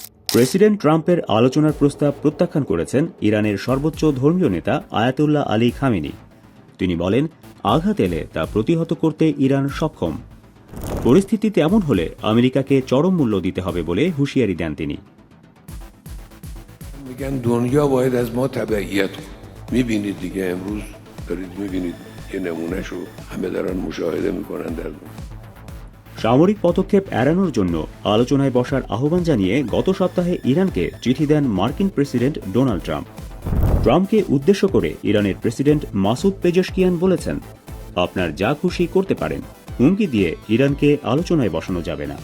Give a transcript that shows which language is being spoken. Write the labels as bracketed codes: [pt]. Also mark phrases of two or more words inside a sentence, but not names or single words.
[bn] প্রেসিডেন্ট ট্রাম্পের আলোচনার প্রস্তাব প্রত্যাখ্যান করেছেন ইরানের সর্বোচ্চ ধর্মীয় নেতা আয়াতুল্লাহ আলী খামেনি। তিনি বলেন, আঘাত এলে তা প্রতিহত করতে ইরান সক্ষম। পরিস্থিতি তেমন হলে আমেরিকাকে চরম মূল্য দিতে হবে বলে হুঁশিয়ারি দেন তিনি। [fa] میگن دنیا باید از ما تبعیت کنه. میبینید دیگه امروز دارید میبینید یه نمونهشو همه دارن مشاهده میکنن در دنیا. [bn] সামরিক পদক্ষেপ এড়ানোর জন্য আলোচনায় বসার আহ্বান জানিয়ে গত সপ্তাহে ইরানকে চিঠি দেন মার্কিন প্রেসিডেন্ট ডোনাল্ড ট্রাম্প। ট্রাম্পকে উদ্দেশ্য করে ইরানের প্রেসিডেন্ট মাসুদ পেজেশকিয়ান বলেছেন, আপনার যা খুশি করতে পারেন, হুমকি দিয়ে ইরানকে আলোচনায় বসানো যাবে না।